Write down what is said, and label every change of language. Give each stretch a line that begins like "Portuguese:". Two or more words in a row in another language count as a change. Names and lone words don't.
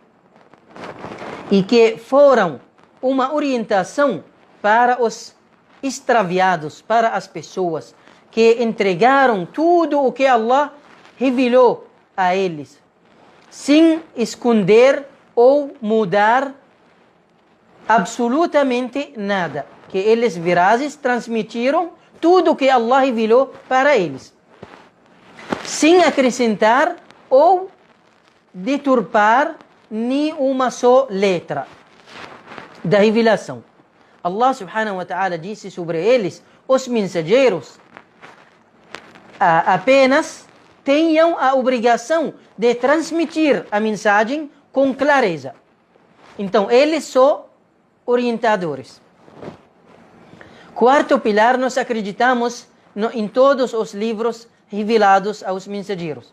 Portuguese: e que foram uma orientação para os extraviados, para as pessoas que entregaram tudo o que Allah revelou a eles, sem esconder ou mudar absolutamente nada. Que eles verazes transmitiram tudo o que Allah revelou para eles, sem acrescentar ou deturpar nem uma só letra da revelação.
Arabic: الله سبحانه وتعالى
Portuguese: disse sobre eles, os mensageiros apenas tenham a obrigação de transmitir a mensagem com clareza. Então, eles são orientadores. Quarto pilar, nós acreditamos em todos os livros revelados aos mensageiros.